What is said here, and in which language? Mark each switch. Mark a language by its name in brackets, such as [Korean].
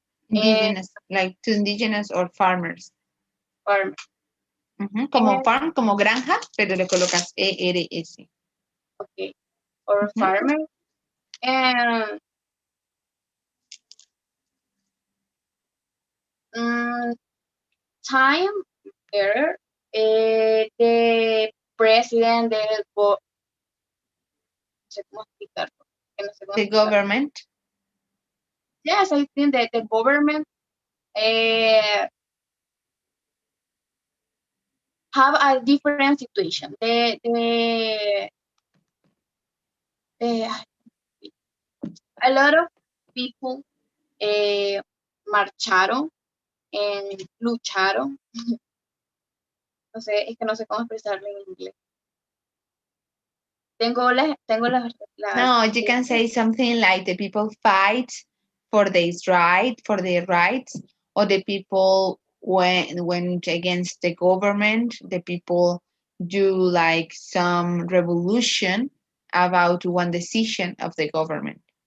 [English] Like to indigenous or farmers. Farmers. [Spanish] Como farm, como granja, pero le colocas ERS. [English] Okay. Or farmers. And time error, the president del the government. Yes, I think that the government have a different situation. A lot of people marcharon and lucharon. [Spanish] No sé, es que no sé cómo expresarlo en inglés. [English] No, you can say something like the people fight for their rights, or the people went against the government, the people do like some revolution about one decision of the government.